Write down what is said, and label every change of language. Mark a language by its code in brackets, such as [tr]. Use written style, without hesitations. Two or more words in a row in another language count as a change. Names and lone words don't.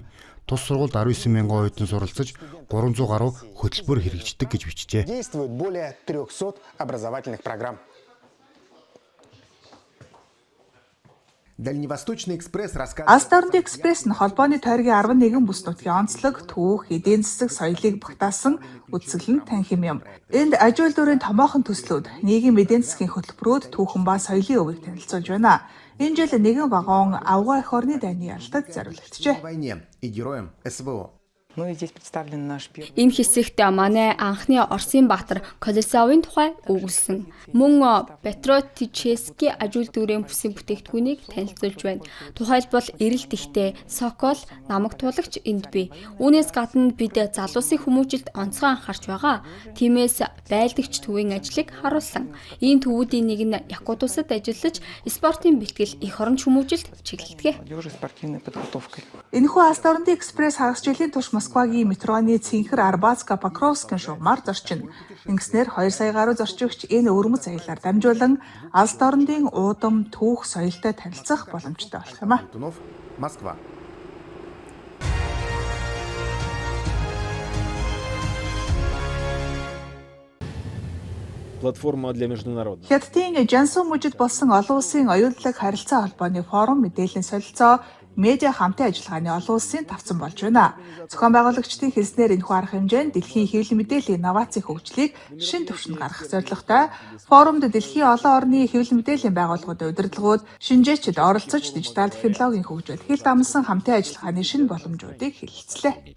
[mn] Тус сургуульд 19,000 оюутан суралцаж 300 гаруй хөтөлбөр хэрэгждэг гэж бичжээ. [ru] Действует более 300 образовательных программ. Дальневосточный экспресс рассказывает. [mn] Алс дорнодын экспресс нь холбооны тойргийн 11 бүс нутгийн онцлог, түүх, эдийн засаг, соёлыг багтаасан үзэсгэлэн танхим юм. Энд аж үйлдвэрийн томоохон төслүүд, нийгэм эдийн засгийн хөтөлбөрүүд, түүхэн ба соёлын өвийг танилцуулж байна. Энэ жил нэгэн вагон Авгаа эх орны дайны ялалтад зориулагджээ. [ru] Войне и героям СВО. Ну и здесь представлен наш первый. [mn] Энэ хэсэгт манай анхны Оросын баатар Колесовын тухай өгүүлсэн. Мөн Петротический ажил дүүрэн бүсийн бүтээгдэхүүнийг танилцуулж байна. Тухайлбал эрэлт ихтэй Сокол намаг туулагч энд бий. Үүнээс гадна бид залуусын хүмүүжилд онцгой анхаарч байгаа. Тиймээс байлдагч төвийн ажлыг харуулсан. Энэ төвүүдийн нэг нь Якутусад ажиллаж спортын бэлтгэл эх оронч хүмүүжилд чиглэлдэг. [ru] Молодежи спортивной подготовкой. [mn] Энэхүү алс орны экспресс хагас жилийн турш Москвагийн метроны цэнхэр Арбатска Покровскын шугамар зорчин. Ингэснээр 2 сая гаруй зорчигч энэ өрмөц аяллаар дамжуулан алс орны уудам түүх соёлтой танилцах боломжтой болох юм а. Москва. [ru] Платформа для международных. [mn] Хятадын Жансун мужид болсон олон улсын оюутлаг харилцаа холбооны форум мэдээллийн солилцоо медиа хамтын ажиллагааны олон улсын тавцан болж байна. Зохион байгуулагчдын хэлснээр энэхүү арга хэмжээнд дэлхийн хэвлэл мэдээллийн инновацийн хөгжлийг шин түвшинд гаргах зорилготой. Форумд дэлхийн олон орны хэвлэл мэдээллийн байгууллагуудын удирдлагууд, шинжээчид оролцож дижитал технологийн хөгжүүлэлт хэл дамсан хамтын ажиллагааны шинэ боломжуудыг хэлэлцлээ.